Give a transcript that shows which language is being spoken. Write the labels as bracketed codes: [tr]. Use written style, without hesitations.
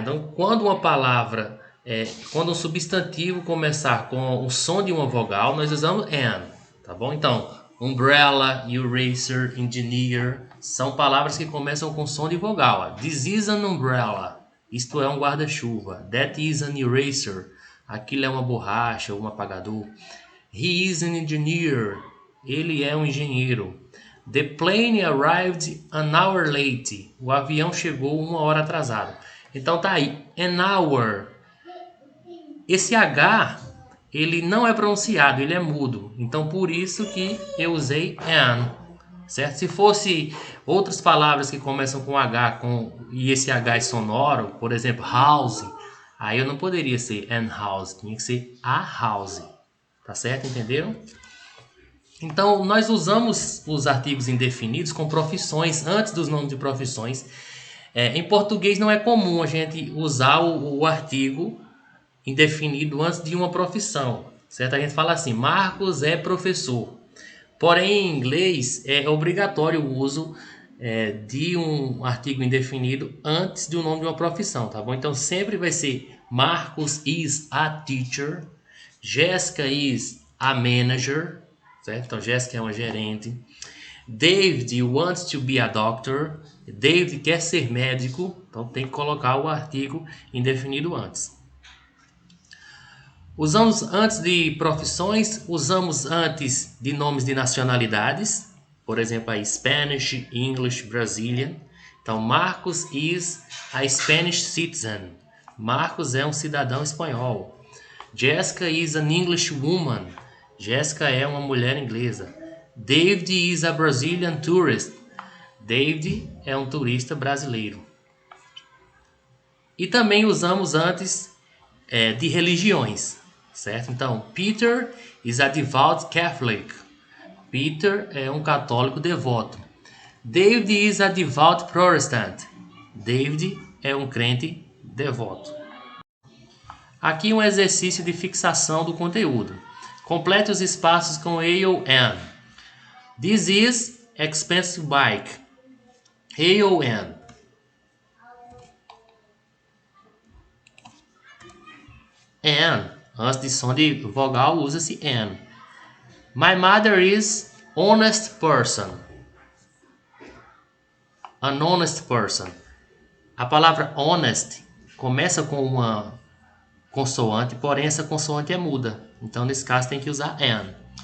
[pt] Então, quando uma palavra, quando um substantivo começar com o som de uma vogal, nós usamos an, tá bom? Então, umbrella, eraser, engineer, são palavras que começam com som de vogal. [en] This is an umbrella. [pt] Isto é um guarda-chuva. [en] That is an eraser. [pt] Aquilo é uma borracha ou um apagador. [en] He is an engineer. [pt] Ele é um engenheiro. [en] The plane arrived an hour late. [pt] O avião chegou 1 hora atrasado. Então tá aí. An hour. Esse H, ele não é pronunciado, ele é mudo. Então por isso que eu usei an. Certo? Se fosse outras palavras que começam com H e esse H é sonoro, por exemplo, house, aí eu não poderia ser an house, tinha que ser a house. Tá certo? Entenderam? Então, nós usamos os artigos indefinidos com profissões antes dos nomes de profissões. Em português não é comum a gente usar o artigo indefinido antes de uma profissão. Certo? A gente fala assim, Marcos é professor. Porém, em inglês, é obrigatório o uso de um artigo indefinido antes do nome de uma profissão, tá bom? Então, sempre vai ser [en] Marcos is a teacher, Jessica is a manager, certo? [pt] Então, Jessica é uma gerente. [en] David wants to be a doctor. [pt] David quer ser médico, então tem que colocar o artigo indefinido antes. Usamos antes de profissões, usamos antes de nomes de nacionalidades, por exemplo, a Spanish, English, Brazilian. [en] Então, Marcos is a Spanish citizen. [pt] Marcos é um cidadão espanhol. [en] Jessica is an English woman. [pt] Jessica é uma mulher inglesa. [en] David is a Brazilian tourist. [pt] David é um turista brasileiro. E também usamos antes de religiões, certo? [en] Então, Peter is a devout Catholic. [pt] Peter é um católico devoto. [en] David is a devout Protestant. [pt] David é um crente devoto. Aqui um exercício de fixação do conteúdo. Complete os espaços com a ou an. [en] This is expensive bike. [pt] A ou an. An. Antes de som de vogal, usa-se an. [en] My mother is honest person. An honest person. [pt] A palavra honest começa com uma consoante, porém essa consoante é muda. Então, nesse caso, tem que usar an.